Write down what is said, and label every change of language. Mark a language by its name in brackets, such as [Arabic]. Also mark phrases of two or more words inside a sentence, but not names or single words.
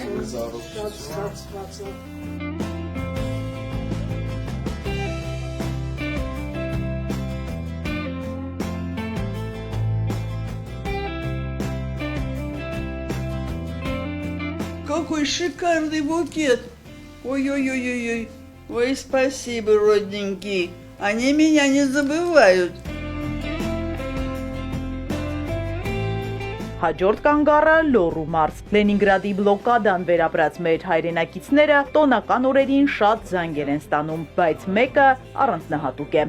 [Armenian] մեզ առողջ։ [Russian] Какой шикарный букет! Ой-ой-ой-ой-ой. Ой, спасибо, родненький. Они меня не забывают. [Armenian] Հաջորդ կանգառը Լոռու մարզ։ Լենինգրադի բլոկադան վերապրած մեր հայրենակիցները տոնական օրերին շատ զանգեր են ստանում, բայց մեկը առանձնահատուկ է։